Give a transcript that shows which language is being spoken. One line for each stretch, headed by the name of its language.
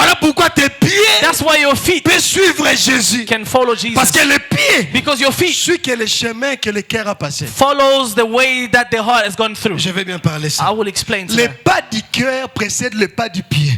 French: Voilà pourquoi tes pieds
English: That's why your feet
French: peuvent suivre Jésus.
English: can follow Jesus.
French: Parce que les pieds
English: Because your feet
French: suivent le chemin que le cœur a passé.
English: follows the way that the heart has gone through.
French: Je vais bien parler ça.
English: I will explain to
French: Les
English: you.
French: pas du cœur précèdent le pas du pied.